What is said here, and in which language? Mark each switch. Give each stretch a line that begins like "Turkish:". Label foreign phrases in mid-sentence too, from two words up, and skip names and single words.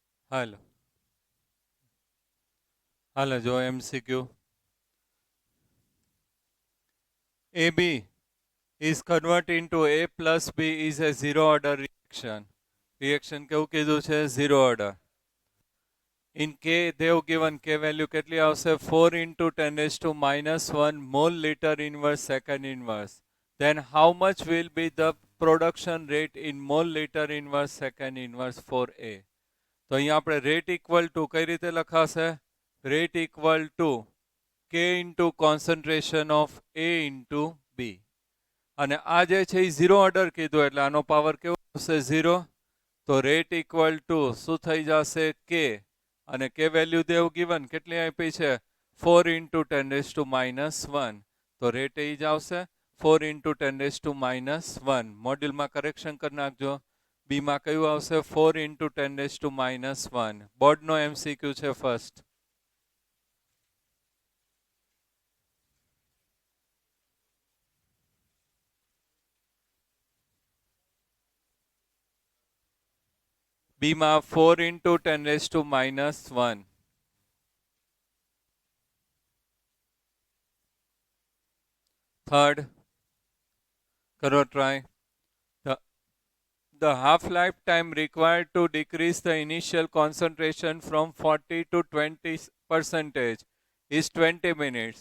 Gujarati: હાલો જો MCQ.
English: AB is converted into A plus B is a zero order reaction.
Gujarati: Reaction કેવું કીધું છે?
English: Zero order. In K, they have given K value
Gujarati: કેટલી આવશે?
English: 4 into 10 raised to minus 1 mole liter inverse second inverse. Then how much will be the production rate in mole liter inverse second inverse for A?
Gujarati: તો અહીંયા આપણે
English: rate equal to
Gujarati: કઈ રીતે લખાશે?
English: Rate equal to K into concentration of A into B.
Gujarati: અને આ જે છે એ
English: zero order
Gujarati: કીધું એટલે આનો પાવર કેવો આવશે? ઝીરો. તો
English: rate equal to
Gujarati: શું થઈ જશે? કે. અને
English: K value they've given
Gujarati: કેટલી આપી છે?
English: 4 into 10 raised to minus 1.
Gujarati: તો રેટ એ જ આવશે
English: 4 into 10 raised to minus 1.
Gujarati: મોડ્યુલમાં કરેક્શન કરી નાખજો. બીમાં કયું આવશે?
English: 4 into 10 raised to minus 1.
Gujarati: બોર્ડનો MCQ છે ફર્સ્ટ. બીમાં
English: 4 into 10 raised to minus 1.
Gujarati: Third, કરો try.
English: The half-life time required to decrease the initial concentration from 40 to 20% is 20 minutes.